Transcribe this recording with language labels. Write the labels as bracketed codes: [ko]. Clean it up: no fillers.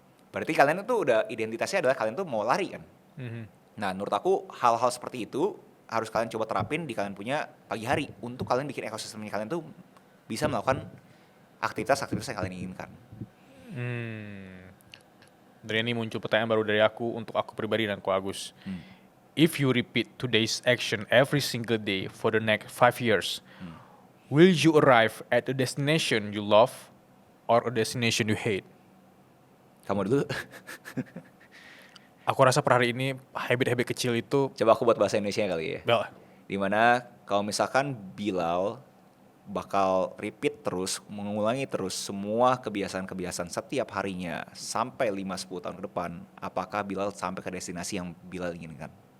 [id] Berarti kalian itu udah identitasnya adalah kalian tuh mau lari kan. Nah menurut aku hal-hal seperti itu harus kalian coba terapin di kalian punya pagi hari. Untuk kalian bikin ekosistemnya kalian tuh bisa melakukan aktivitas-aktivitas yang kalian inginkan. Dari ini muncul pertanyaan baru dari aku untuk aku pribadi dan ku Agus. [en] If you repeat today's action every single day for the next 5 years, will you arrive at a destination you love or a destination you hate? [id] Kamu dulu. Aku rasa per hari ini habit-habit kecil itu. Coba aku buat bahasa Indonesia kali ya. Bel. Dimana kalau misalkan Bilal bakal repeat terus, mengulangi terus semua kebiasaan-kebiasaan setiap harinya sampai 5-10 tahun ke depan, apakah Bilal sampai ke destinasi yang Bilal inginkan?